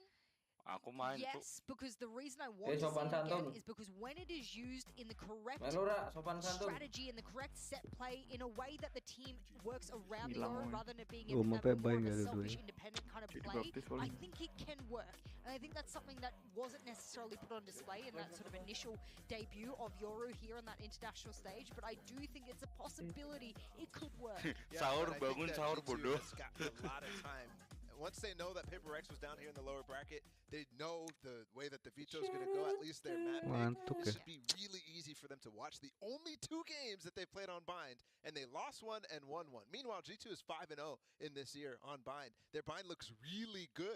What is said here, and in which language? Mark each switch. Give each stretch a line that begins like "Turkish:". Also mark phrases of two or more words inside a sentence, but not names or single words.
English: Yes, because the reason I want to see it again is because when it is used in the correct strategy and the correct set play in a way that the team works around the Yoru rather than it being more of a selfish, independent kind of play, I think it can work. And I think that's something that wasn't necessarily put on display in that sort of initial debut of Yoru here on that international stage, but I do think it's a possibility it could work.
Indonesian: Sahur bangun, sahur bodoh.
English: A lot of time. Once they know that PRX was down here in the lower bracket, they know the way that the veto is going to go, at least their map pick. This should be really easy for them to watch. The only 2 games that they played on Bind, and they lost one and won one. Meanwhile, G2 is 5-0 in this year on Bind. Their Bind looks really good.